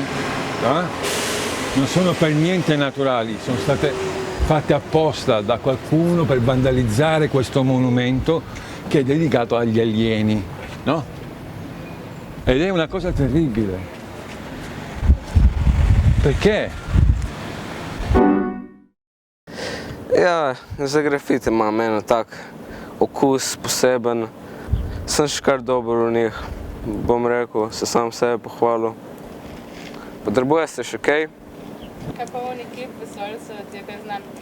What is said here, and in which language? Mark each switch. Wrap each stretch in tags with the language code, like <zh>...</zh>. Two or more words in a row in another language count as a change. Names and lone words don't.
<it>Non sono per niente naturali, sono state fatte apposta da qualcuno per vandalizzare questo monumento che è dedicato agli alieni, no? Ed è una cosa terribile. Perché?</it> <sl>Ja, za grafite imam eno tak okus poseben. Sem še kar dober v njih, bom rekel, se sam sebe pohvalil. Potrebuje se še kaj? Kaj pa oni kip vesolja so ti je kaj znan?</sl>